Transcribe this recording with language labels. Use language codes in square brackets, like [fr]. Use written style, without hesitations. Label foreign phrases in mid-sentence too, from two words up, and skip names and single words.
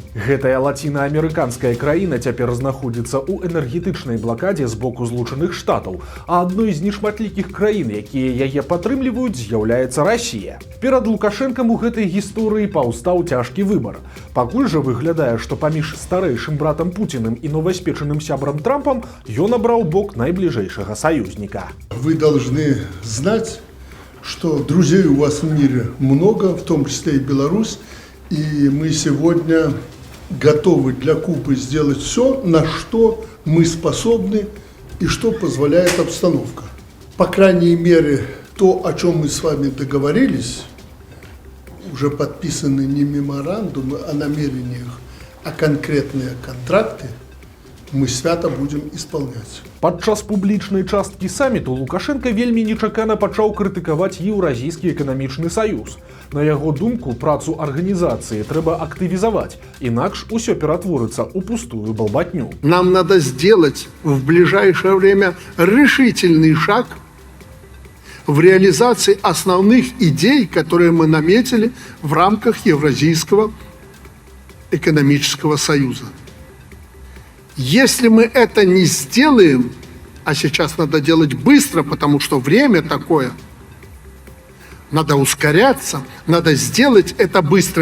[be] Гэтая лацінаамерыканская краіна цяпер знаходзіцца ў энергетычнай блакадзе з боку Злучаных Штатаў, а адной з нешматлікіх краін, якія яе падтрымліваюць, з'яўляецца Расія. Перад Лукашэнкам у гэтай гісторыі паўстаў цяжкі выбар. Пакуль жа выглядае, што паміж старэйшым братам Пуціным і новаспечаным сябрам Трампам ён абраў бок найбліжэйшага саюзніка. [ru] Вы должны знать, что друзей у вас в мире много, в том числе и Беларусь. И мы сегодня готовы для Кубы сделать все, на что мы способны и что позволяет обстановка. По крайней мере, то, о чем мы с вами договорились, уже подписаны не меморандумы о намерениях, а конкретные контракты, мы свято будем исполнять. [be] Падчас публічнай часткі саміту Лукашенко вельмі нечакана пачаў крытыкаваць Еўразійскі эканамічны саюз. На яго думку, працу арганізацыі трэба актывізаваць, інакш усё ператворыцца ў пустую балбатню. [ru] Нам надо сделать в ближайшее время решительный шаг в реализации основных идей, которые мы наметили в рамках Евразийского экономического союза. Если мы это не сделаем, а сейчас надо делать быстро, потому что время такое, Надо ускоряться, надо сделать это быстро.